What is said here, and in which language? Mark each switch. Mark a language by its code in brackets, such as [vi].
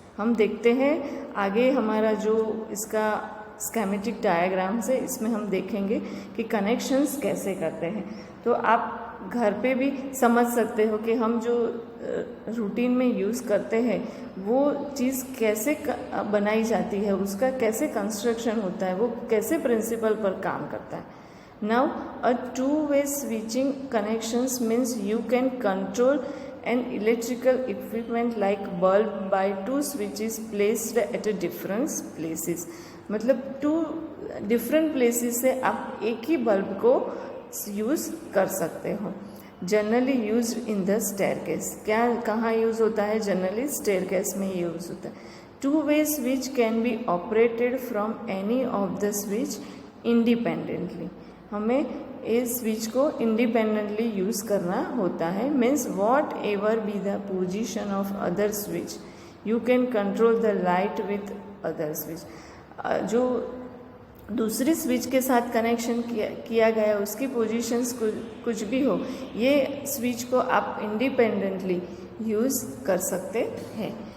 [hi] हम देखते हैं आगे हमारा जो इसका स्केमेटिक डायग्राम से, इसमें हम देखेंगे कि कनेक्शंस कैसे करते हैं। तो आप घर पे भी समझ सकते हो कि हम जो रूटीन में यूज़ करते हैं वो चीज़ कैसे बनाई जाती है, उसका कैसे कंस्ट्रक्शन होता है, वो कैसे प्रिंसिपल पर काम करता है। [en] Now, a two-way switching connections means you can control an electrical equipment like bulb by 2 switches placed at a different places. [hi] मतलब 2 different places से आप एक ही बल्ब को यूज़ कर सकते हो। [en] generally use in the staircase, [hi] क्या कहाँ यूज़ होता है, जनरली स्टेयरकेस में यूज़ होता है। [en] 2-way switch can be operated from any of the switch independently. [hi] हमें इस स्विच को इंडिपेंडेंटली यूज़ करना होता है। [en] Means whatever be the position of other switch you can control the light with other switch. [hi] जो दूसरी switch के साथ कनेक्शन किया गया उसकी पोजीशंस कुछ भी हो, ये स्विच को आप इंडिपेंडेंटली यूज़ कर सकते हैं।